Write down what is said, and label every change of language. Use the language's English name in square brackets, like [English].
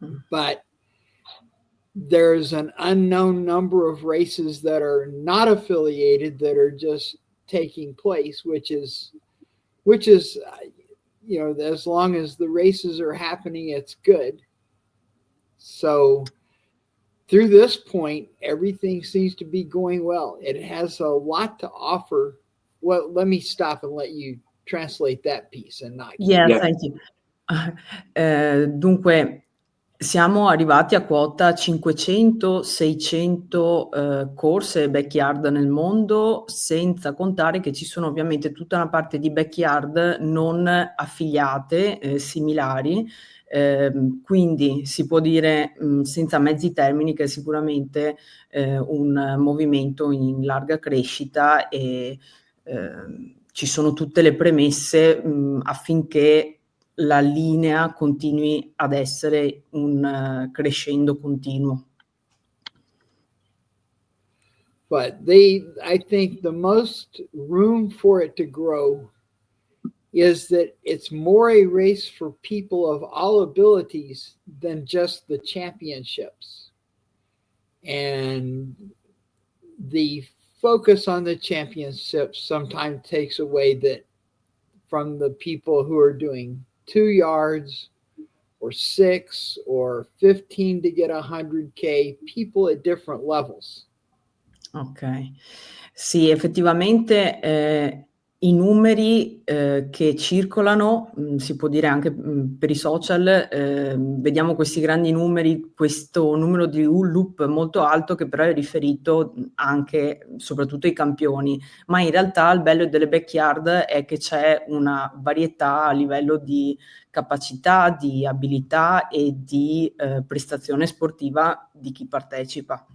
[English] But there's an unknown number of races that are not affiliated that are just taking place, which is, you know, as long as the races are happening, it's good. So through this point, everything seems to be going well. It has a lot to offer. Well, let me stop and let you translate that piece and not. Yes, thank you. [Italian] Dunque, siamo arrivati a quota 500-600 corse backyard nel mondo, senza contare che ci sono ovviamente tutta una parte di backyard non affiliate, similari, quindi si può dire senza mezzi termini che è sicuramente un movimento in larga crescita e ci sono tutte le premesse affinché la linea continui ad essere un crescendo continuo. [English] But I think the most room for it to grow is that it's more a race for people of all abilities than just the championships. And the focus on the championships sometimes takes away that from the people who are doing 2 yards or 6 or 15 to get 100K, people at different levels. [Italian] Ok, sì, effettivamente i numeri che circolano, si può dire anche per i social, vediamo questi grandi numeri, questo numero di loop molto alto che però è riferito anche soprattutto ai campioni, ma in realtà il bello delle backyard è che c'è una varietà a livello di capacità, di abilità e di prestazione sportiva di chi partecipa.